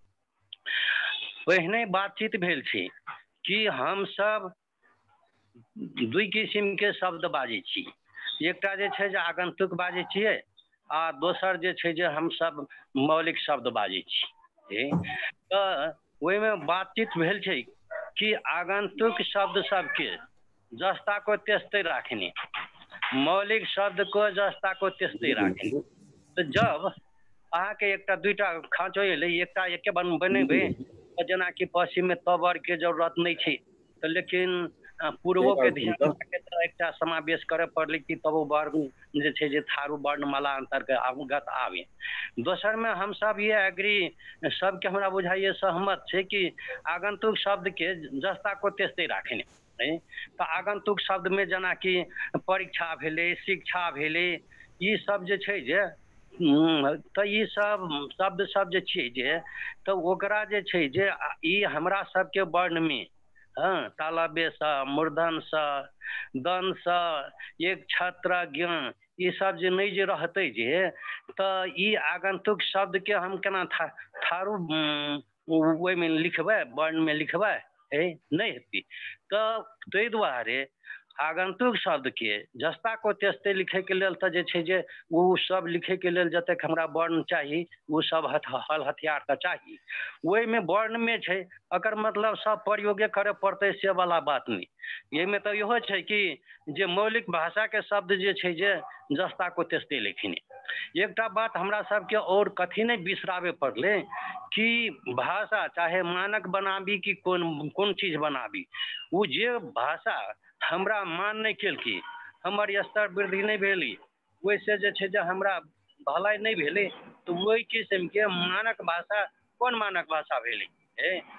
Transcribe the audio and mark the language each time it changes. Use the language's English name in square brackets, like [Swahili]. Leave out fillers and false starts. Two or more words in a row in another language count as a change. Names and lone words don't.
[Kochila Tharu] पहिने बातचीत भेल छै कि हम सब दुई किस्म के शब्द बाजै छी एकटा जे छै जे आगंतुक बाजै छियै आ दोसर जे छै जे हम सब मौलिक शब्द बाजै छी। तो ओहि में बातचीत भेल छै कि आगंतुक शब्द सबके जस्ता को तेस्ते राखने मौलिक शब्द को जस्ता को तेस्ते राखने तो जब अहाँ के एकटा दुईटा खाँचो एले एकटा एके बनेबे जना कि पश्चिम में तवर के जरूरत नहीं छै तो लेकिन पूर्वों के ध्यान रखे तो एकटा समावेश करे पड़ले कि तब वर्ग जे छै जे थारू वर्णमाला अंतर्गत अवगत आवे। दोसर में हम सब ये एग्री सबके हमरा बुझाइए सहमत छै कि आगंतुक शब्द के जस्ता को तेस्ते राखने तो आगंतुक शब्द में जना कि परीक्षा भेले शिक्षा भेले ई सब जे छै जे तो ई सब शब्द सब जे छै जे तो ओकरा जे छै जे ई हमरा सबके वर्ण में तालव्य स मूर्धन स दन स एक छत्र ज्ञान ये सब जे नहीं जे रहते जे तो ई आगंतुक शब्द के हम केना थारू ओहि में लिखबै वर्ण में लिखबै नहीं हेती। तो ताहि दुआरे आगंतुक शब्द के जस्ता को तेस्ते लिखे के लेल तो जे छै जे वो सब लिखे के लेल जतेक हमरा वर्ण चाहिए वो सब हल हथियार तो चाहिए वही में वर्ण में छै अकर मतलब सब प्रयोगे करे पड़ते से वाला बात नहीं। ये में तो इहो छै कि जे मौलिक भाषा के शब्द जे छै जे जस्ता को तेस्ते लिखने एकटा बात हमरा सबके और कथी नहीं बिसरावे पड़ले कि भाषा चाहे मानक बनाबी कि कोन चीज बनाबी वो जे भाषा हमरा मान नहीं केलकी हमर स्तर वृद्धि नहीं भेली वैसे जे छै जे हमरा भलाई नहीं भेले तो वही किस्म के मानक भाषा कोन मानक भाषा भेले।